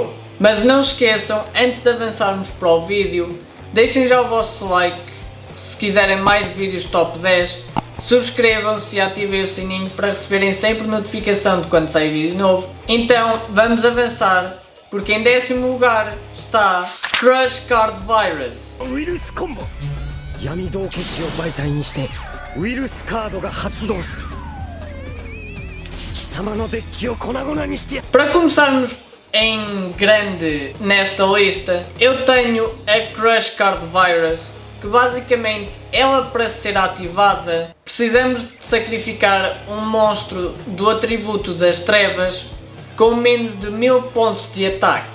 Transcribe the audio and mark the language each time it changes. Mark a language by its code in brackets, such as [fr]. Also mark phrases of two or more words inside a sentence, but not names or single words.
[pt] Mas não se esqueçam, antes de avançarmos para o vídeo, deixem já o vosso like, se quiserem mais vídeos top 10, subscrevam-se e ativem o sininho para receberem sempre notificação de quando sai vídeo novo. Então, vamos avançar, porque em 10º lugar está Crush Card Virus. [ja] 闇道化師を媒体にしてウイルスカードが発動する貴様のデッキを粉々にして [pt] Para começarmos em grande nesta lista, eu tenho a Crush Card Virus, que basicamente ela, para ser ativada, precisamos de sacrificar um monstro do atributo das trevas com menos de 1000 pontos de ataque.